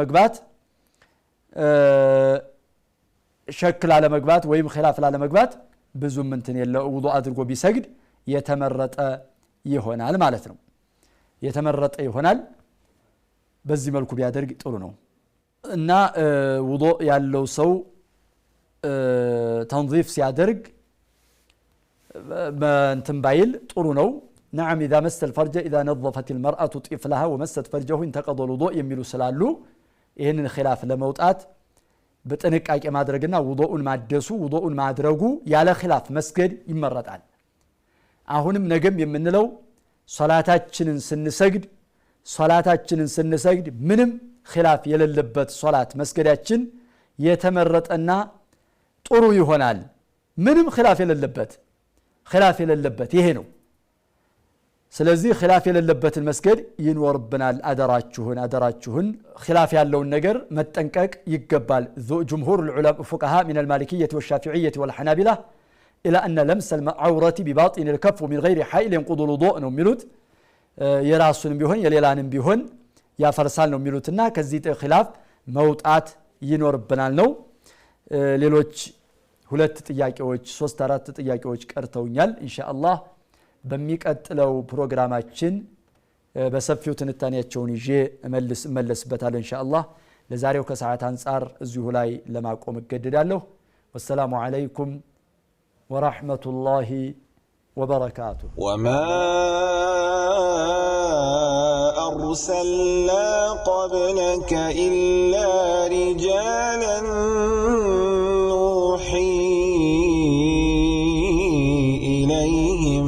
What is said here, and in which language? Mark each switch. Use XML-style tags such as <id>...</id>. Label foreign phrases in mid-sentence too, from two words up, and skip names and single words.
<am>አለ መግባት ወይም ኺላፍ አለ መግባት ብዙ ምንትን የለው ውዱእ አድርጎ ቢሰግድ የተመረጠ ይሆናል ማለት ነው የተመረጠ ይሆናል በዚህ መልኩ ቢያደርግ ጥሩ ነው እና ውዱእ ያለው ሰው ተንظيف ሲያደርግ እንትን ባይል ጥሩ ነው</am> <ar>نعم إذا مس الفرج إذا نظفت المرأة طفلها ومست فرجه انتقض الوضوء</ar> <am>የሚሉ ስላሉ ይሄንን ኺላፍ ለመውጣት በጥንቃቄ ማድረግና ውዱኡን ማደሱ ውዱኡን ማድረጉ ያለ ኺላፍ መስገድ ይመረጣል አሁንም ነገም የምንለው ሶላታችንን ስንሰግድ ምንም ኺላፍ የሌለበት ሶላት መስገዳችን የተመረጠና ጥሩ ይሆናል ምንም ኺላፍ የሌለበት ይሄ ነው ስለዚህ ኺላፍ የሌለበትን መስገድ ይኖርብናል አደራችሁን ኺላፍ ያለውን ነገር መጠንቀቅ ይገባል</am> <ar>جمهور العلماء فقهاء من المالكية والشافعية والحنابلة إلى أن لمس العورة بباطن الكف من غير حائل ينقض الوضوء</ar> <am>ነው የሚሉት የራሱንም ቢሆን የሌላንም ቢሆን ያፈርሳል ነው የሚሉትና ከዚህ ኺላፍ መውጣት ይኖርብናል ነው ሌሎች 2 ጥያቄዎች 3-4 ጥያቄዎች ቀርተውኛል ኢንሻአላህ በሚቀጥለው ፕሮግራማችን በሰፊው ትንታኔያቸውን ይዤ እመለስበታለሁ ኢንሻአላህ ለዛሬው ከሰዓት አንፃር እዚሁ ላይ ለማቆም እገደዳለሁ</am> <ar>والسلام عليكم ورحمة الله وبركاته وما أرسلنا قبلك إلا رجالا نوحي إليهم</ar>